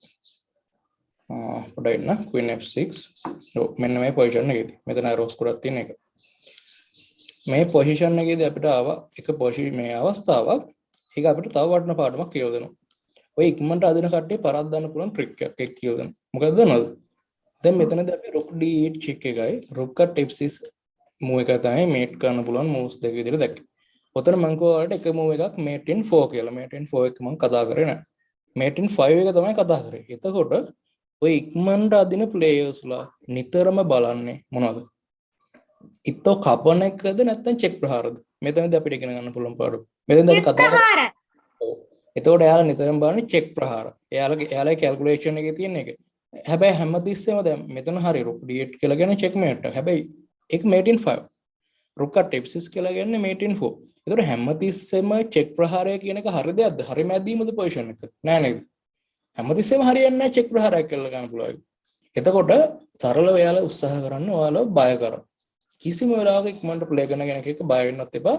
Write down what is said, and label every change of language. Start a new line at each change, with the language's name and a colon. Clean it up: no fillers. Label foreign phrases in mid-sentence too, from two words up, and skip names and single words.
Sinhala: පොඩ්ඩක් ඉන්න
English: queen f6.
Sinhala: ඔව් මෙන්න මේ පොසිෂන් එකේදී. මෙතන arrows ගොඩක් තියෙන එක. මේ පොසිෂන් එකේදී අපිට ආවා මේ අවස්ථාවක්. ඒක අපිට තව වටින පාඩමක් කියලා දෙනවා. ඔය ඉක්මනට අදින කට්ටිය පරද්දන්න පුළුවන් ට්‍රික් එකක් කියලා දෙනවා. මොකද දන්නවද? දැන් මෙතනදී අපි
English: rook d8 check
Sinhala: එකයි
English: rook cut f6 move
Sinhala: එක තමයි mate කරන්න පුළුවන් moves දෙක විදිහට දැක්කේ. ඔතන මම ඔයාලට එක move එකක්
English: mate in 4
Sinhala: කියලා.
English: mate in 4
Sinhala: එක මම කතා කරේ නෑ.
English: mate in 5
Sinhala: එක තමයි කතා කරේ. එතකොට ඔය ඉක්මනට අදින players-ලා නිතරම බලන්නේ මොනවද? ඉතෝ කපන එකද නැත්නම් චෙක් ප්‍රහාරද? මෙතනදී අපිට ඉගෙන ගන්න පුළුවන් පාඩම. මෙතනදී අපි කතා කරා. ඔව්. එතකොට එයාලා නිතරම බලන්නේ චෙක් ප්‍රහාර. එයාලගේ කැල්කියුලේෂන් එකේ තියෙන එක. හැබැයි හැමතිස්සෙම දැන් මෙතන හරි
English: rook d8
Sinhala: කියලා කියන්නේ checkmate එක. හැබැයි ඒක
English: mate in 5. rook cut f6
Sinhala: කියලා කියන්නේ
English: mate in 4.
Sinhala: ඒතකොට හැමතිස්සෙම චෙක් ප්‍රහාරය කියන එක හරි දෙයක්ද? හරි මැදීමද පොසිෂන් එක? නෑ නේද? හැමතිස්සෙම හරියන්නේ නැහැ චෙක් ප්‍රහාරයක් කියලා ගන්න පුළුවන්. එතකොට සරලව එයාලා උත්සාහ කරන්න ඔයාලා බය කරා. කිසිම වෙලාවක ඉක්මනට ප්ලේ කරන කෙනෙක් එක්ක බය වෙන්නත් එපා.